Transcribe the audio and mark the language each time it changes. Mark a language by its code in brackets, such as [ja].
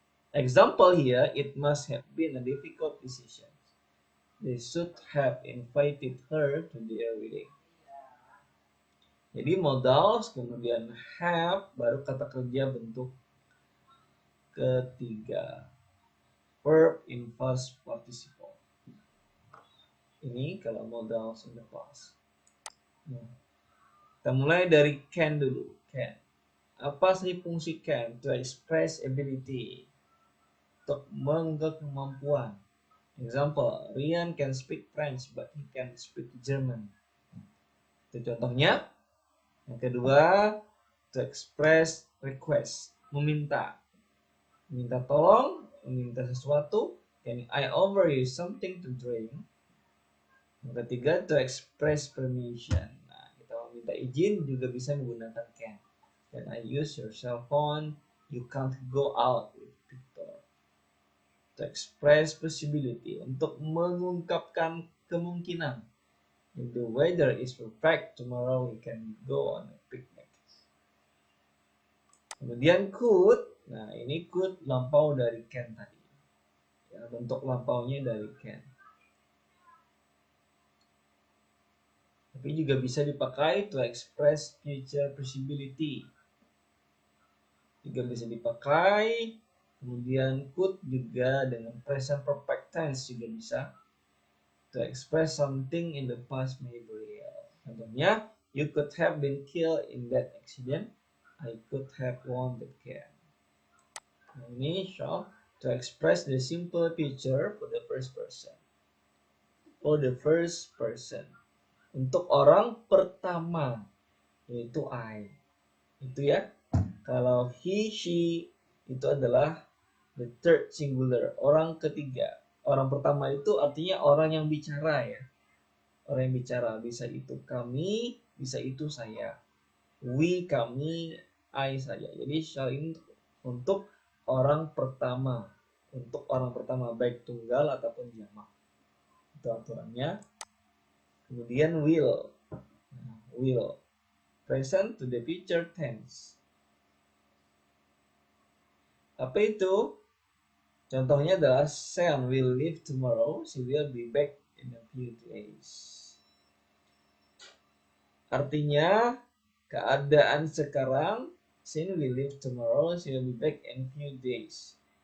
[en] Example here, it must have been a difficult decision. They should have invited her to their wedding. [id] Jadi modal, kemudian have, baru kata kerja bentuk ketiga. [en] Verb in past participle. [id] Ini kalau modal [en] in the past. [id] Nah, kita mulai dari can dulu. Can. Apa sih fungsi can? [en] To express ability. [id] Untuk mengenal kemampuan. [en] Example, Rian can speak French but he can speak German. [id] Itu contohnya. Yang kedua, [en] to express request, [id] meminta. Meminta tolong, meminta sesuatu. [en] Can I offer you something to drink? [id] Yang ketiga, [en] to express permission. [id] Nah, kita meminta izin juga bisa menggunakan can. [en] Can I use your cell phone? You can't go out with Victor. To express possibility, [id] untuk mengungkapkan kemungkinan. [en] If the weather is perfect, tomorrow we can go on a picnic. [id] Kemudian could, nah ini could lampau dari can tadi. Ya, bentuk lampaunya dari can. Tapi juga bisa dipakai [en] to express future possibility. [id] Juga bisa dipakai. Kemudian could juga dengan present perfect tense juga bisa. [en] To express something in the past may be real. Contohnya, you could have been killed in that accident. I could have won the game. Nah, ini shall to express the simple future for the first person. For the first person. [id] Untuk orang pertama, yaitu I. Itu ya. Kalau he, she, itu adalah [en] the third singular. [id] Orang ketiga. Orang pertama itu artinya orang yang bicara ya. Orang yang bicara. Bisa itu kami, bisa itu saya. We, kami, I, saya. Jadi shall ini untuk orang pertama. Untuk orang pertama, baik tunggal ataupun jamak. Itu aturannya. [en] Kemudian will. Will. Present to the future tense. [id] Apa itu? Contohnya adalah [en] Sam will leave tomorrow. She will be back in a few days. [id] Artinya keadaan sekarang, [en] Sam will leave tomorrow. She will be back in few days.